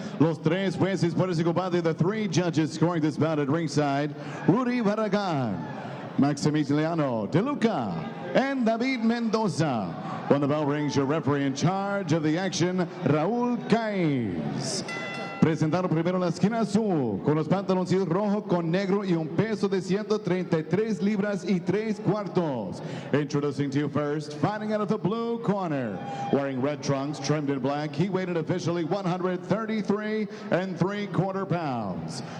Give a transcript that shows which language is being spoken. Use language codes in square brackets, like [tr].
[es] Los tres jueces por ese combate, [en] the 3 judges scoring this bout at ringside: Rudy Barragan, Maximiliano De Luca, and David Mendoza. On the bell rings, your referee in charge of the action, Raúl Caiz. [es] Presentaron primero la esquina azul, con los pantaloncillos rojo con negro y un peso de 133 libras y 3 cuartos. [en] Introducing to you first, fighting out of the blue corner, wearing red trunks trimmed in black, he weighed officially 133 3/4 pounds.